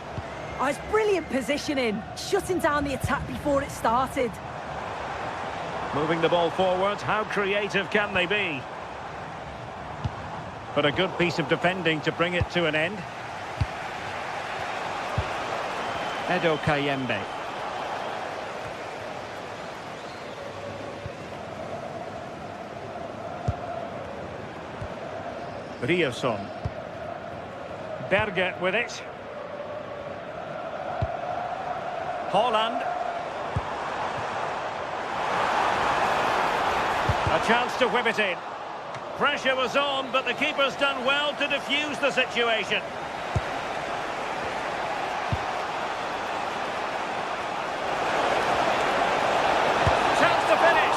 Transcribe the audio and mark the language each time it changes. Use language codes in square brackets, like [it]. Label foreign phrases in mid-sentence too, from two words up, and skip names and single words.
[en] Oh, it's brilliant positioning, shutting down the attack before it started. Moving the ball forward, how creative can they be? But a good piece of defending to bring it to an end. Edo Kayembe. Riasson. Berge with it. Haaland. A chance to whip it in. Pressure was on, but the keeper's done well to defuse the situation. Chance to finish.